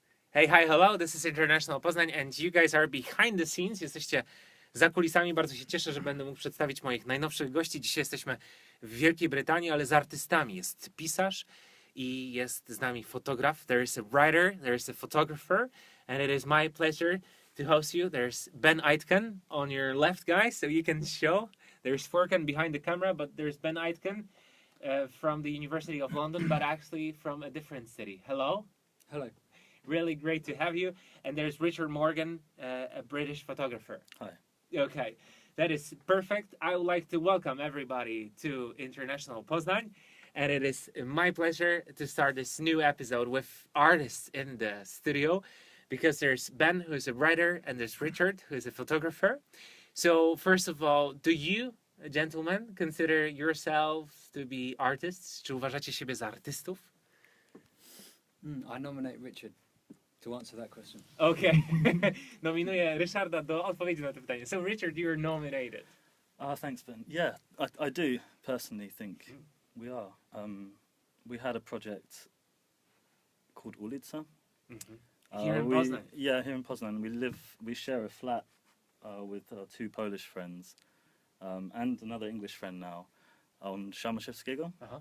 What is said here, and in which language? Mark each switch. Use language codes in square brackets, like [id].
[en] Hey, hi, hello, this is International Poznan and you guys are behind the scenes. [pl] Jesteście za kulisami. Bardzo się cieszę, że będę mógł przedstawić moich najnowszych gości. Dzisiaj jesteśmy w Wielkiej Brytanii, ale z artystami. Jest pisarz i jest z nami fotograf. [en] There is a writer, there is a photographer, and it is my pleasure to host you. There's Ben Aitken on your left, guys, so you can show. There's Furkan behind the camera, but there's Ben Aitken from the University of London, but actually from a different city. Hello. Hello. Really great to have you. And there's Richard Morgan, a British photographer. Hi. Okay, that is perfect. I would like to welcome everybody to International Poznan. And it is my pleasure to start this new episode with artists in the studio, because there's Ben, who's a writer, and there's Richard, who's a photographer. So first of all, do you, gentlemen, consider yourselves to be artists? [pl] Czy uważacie siebie za artystów? [en] I nominate Richard to answer that question. Okay. [pl] Nominuję Ryszarda do odpowiedzi na to pytanie. [en] So Richard, you're nominated. Thanks, Ben. Yeah, I do personally think we are. We had a project called Ulica. Here in Poznan. Yeah, here in Poznan. We share a flat with two Polish friends and another English friend now on Szamaszewskiego.